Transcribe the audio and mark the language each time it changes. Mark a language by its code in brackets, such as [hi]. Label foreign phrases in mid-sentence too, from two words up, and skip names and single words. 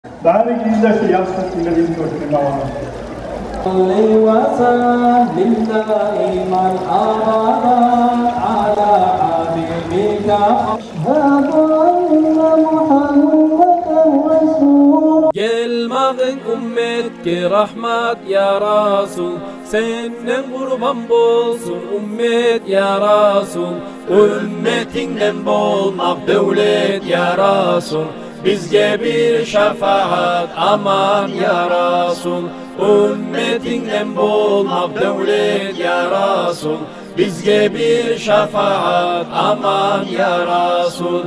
[tr] Bari güzel yapsın bir koşun var. [ar] صلي وسلم دائما أبدا على حبيبك أشهد أن محمدا رسول [uz] Gelmağın ümmetke rahmat [ar] يا رسول, [uz] senden kurban bolsun ümmet [ar] يا رسول, [uz] ümmetinden bolmak devlet [ar] يا رسول, [uz] bizge bir şefaat aman [ar] يا رسول, [uz] ümmetinden bolmak devlet [ar] يا رسول, [uz] bizge bir şefaat aman [ar] يا رسول.